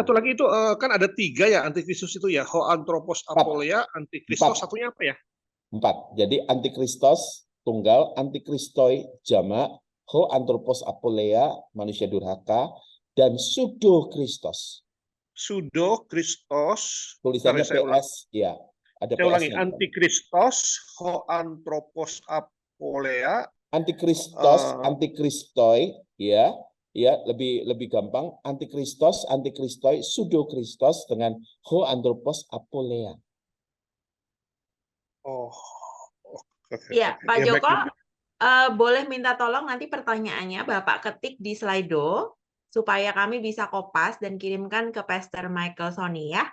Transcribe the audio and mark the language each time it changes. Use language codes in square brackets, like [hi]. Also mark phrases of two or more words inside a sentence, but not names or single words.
[id] satu lagi itu kan ada 3 ya antikristus itu ya. [el] Ὁ ἄνθρωπος ἀπωλείας, ἀντίχριστος, [id] satunya apa ya? 4. Jadi antikristos tunggal, antikristoi jamak, [el] ὁ ἄνθρωπος ἀπωλείας [id] manusia durhaka, dan [el] ψευδο Χριστός. Ψευδο Χριστός. [id] Tulisannya PS, ya. Ada Saya ulangi, PS-nya. [el] ἀντίχριστος, ὁ ἄνθρωπος ἀπωλείας, ἀντίχριστος, ἀντίχριστοι, [id] ya, lebih gampang. [el] Ἀντίχριστος, ἀντίχριστοι, ψευδο Χριστός dengan ὁ ἄνθρωπος ἀπωλείας. [id] Ya, Pak Joko, boleh minta tolong nanti pertanyaannya Bapak ketik di Slido supaya kami bisa kopas dan kirimkan ke Pastor Michael Sony ya.